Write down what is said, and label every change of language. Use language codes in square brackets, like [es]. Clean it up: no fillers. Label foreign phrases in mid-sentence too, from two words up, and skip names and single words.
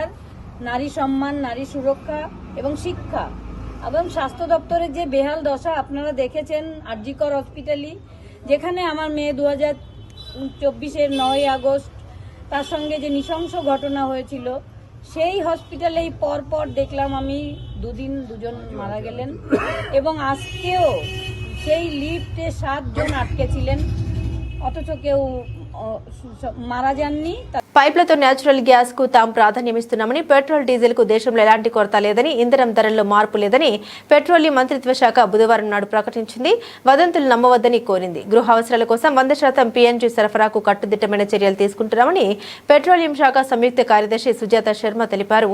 [bn] নারী সম্মান, নারী সুরক্ষা এবং শিক্ষা এবং স্বাস্থ্য দপ্তরের যে বেহাল দশা আপনারা দেখেছেন আরজিকর হসপিটালি, যেখানে আমার মেয়ে 2024-এর 9 আগস্ট তার সঙ্গে যে নৃশংস ঘটনা হয়েছিল, সেই হসপিটালেই পরপর দেখলাম আমি 2 দিন 2 জন মারা গেলেন এবং আজকেও সেই লিফটে 7 জন আটকে ছিলেন, অথচ কেউ মারা যাননি. [te] పైప్లతో న్యాచురల్ గ్యాస్ కు తాము ప్రాధాన్యమిస్తున్నామని, పెట్రోల్ డీజిల్ కు దేశంలో ఎలాంటి కొరత లేదని, ఇంధనం ధరల్లో మార్పు లేదని పెట్రోలియం మంత్రిత్వ శాఖ బుధవారం నాడు ప్రకటించింది. వదంతులు నమ్మవద్దని కోరింది. గృహ అవసరాల కోసం 100% పీఎన్జీ సరఫరాకు కట్టుదిట్టమైన చర్యలు తీసుకుంటున్నామని పెట్రోలియం శాఖ సంయుక్త కార్యదర్శి సుజాత శర్మ తెలిపారు.